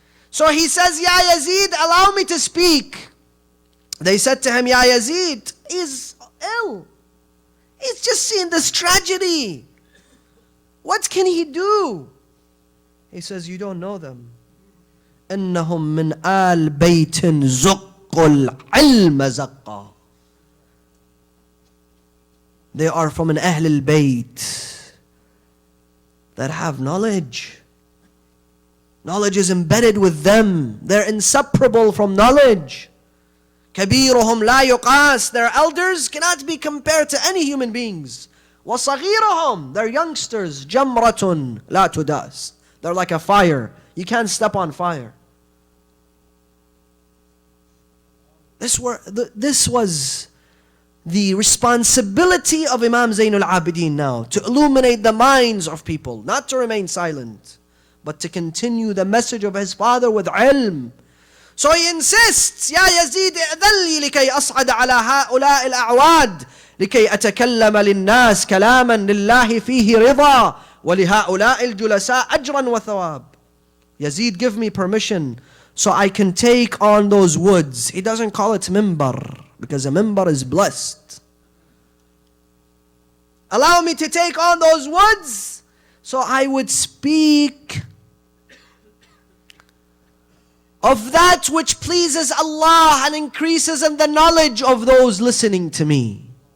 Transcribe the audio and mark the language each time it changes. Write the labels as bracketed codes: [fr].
[en] So he says, Ya Yazid, allow me to speak. They said to him, Ya Yazid, he's ill. He's just seen this tragedy. What can he do? He says, you don't know them. [ar] إنهم من آل بيت زق العلم زقا. [en] They are from an Ahl al-Bayt that have knowledge. Knowledge is embedded with them. They're inseparable from knowledge. [ar] كبيرهم لا يقاس. [en] Their elders cannot be compared to any human beings. [ar] وصغيرهم, [en] they're youngsters. [ar] جمرة لا تداس. [en] They're like a fire. You can't step on fire. This was the responsibility of Imam Zainul Abidin now, to illuminate the minds of people, not to remain silent, but to continue the message of his father with ilm. So he insists, [ar] يا يزيد ائذن لي لكي أصعد على هؤلاء الأعواد لكي أتكلم للناس كلاما لله فيه رضا ولهؤلاء الجلساء أجرا وثواب. [en] Yazid, give me permission so I can take on those woods. He doesn't call it mimbar, because a mimbar is blessed. Allow me to take on those woods so I would speak of that which pleases Allah and increases in the knowledge of those listening to me.